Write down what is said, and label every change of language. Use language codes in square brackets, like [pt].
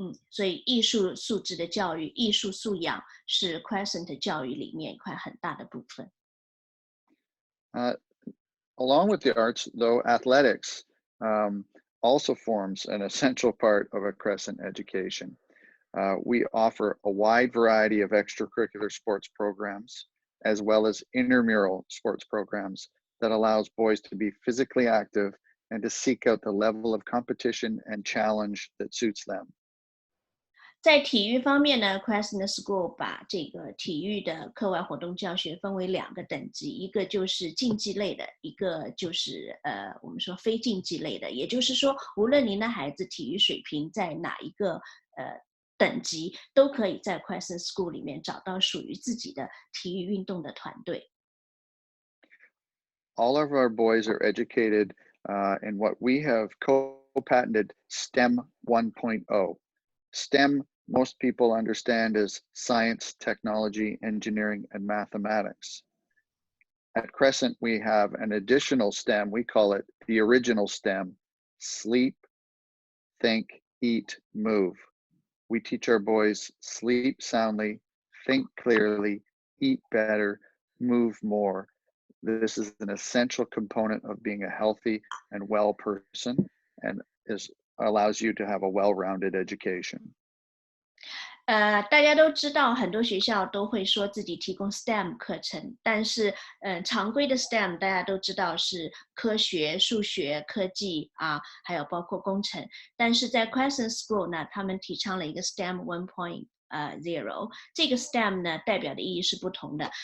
[zh] 所以艺术素质的教育、艺术素养是 Crescent 教育里面一块很大的部分。 [en] Along with the arts, though, athletics also forms an essential part of a Crescent education. We offer a wide variety of extracurricular sports programs, as well as intramural sports programs that allows boys to be physically active and to seek out the level of competition and challenge that suits them. [zh] 在体育方面呢 Crescent School 把这个体育的课外活动教学分为2个等级，一个就是竞技类的，一个就是我们说非竞技类的。也就是说，无论您的孩子体育水平在哪一个等级，都可以在 Crescent School 里面找到属于自己的体育运动的团队。 [en] All of our boys are educated in what we have co-patented STEM 1.0. STEM, most people understand as science, technology, engineering, and mathematics. At Crescent, we have an additional STEM. We call it the original STEM: sleep, think, eat, move. We teach our boys sleep soundly, think clearly, eat better, move more. This is an essential component of being a healthy and well person, and allows you to have a well-rounded education. [zh] 大家都知道，很多学校都会说自己提供 STEM 课程，但是，常规的 STEM 大家都知道是科学、数学、科技啊，还有包括工程。但是在 Crescent School 呢，他们提倡了一个 STEM 1.0，这个 STEM 呢代表的意义是不同的。